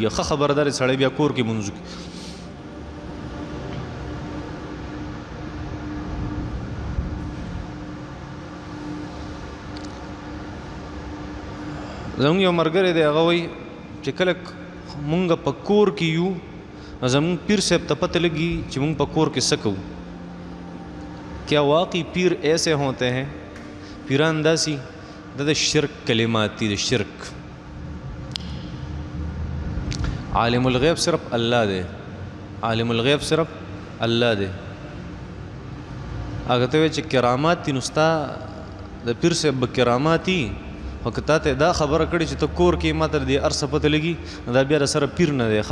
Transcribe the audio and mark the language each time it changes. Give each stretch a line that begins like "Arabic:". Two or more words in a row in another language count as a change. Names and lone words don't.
Pashto: ښه خبره ده سړی بیا کور کې مونځ وکړي. زمونږ یو ملګری دی، هغه وایي چې کله مونږ په کور کې یو زمونږ پیر صاحب ته پته لګي چې مونږ په کور کې څه کوو.
Urdu: کیا واقعی پیر ایسے ہوتے ہیں؟
Pashto: پیران داسې دا د شرک کلمات دي، د شرک.
Arabic: عالم الغیب
Pashto: صرف الله دی،
Arabic: عالم الغیب
Pashto: صرف الله دی. هغه ته وایي چې کرامات دي، نو ستا د پیر صاحب به کرامات دي، خو که تا ته دا خبره کړې چې ته کور کې ما ته د دې هر څه پته لګي نو دا بیا د سره پیر نه دی.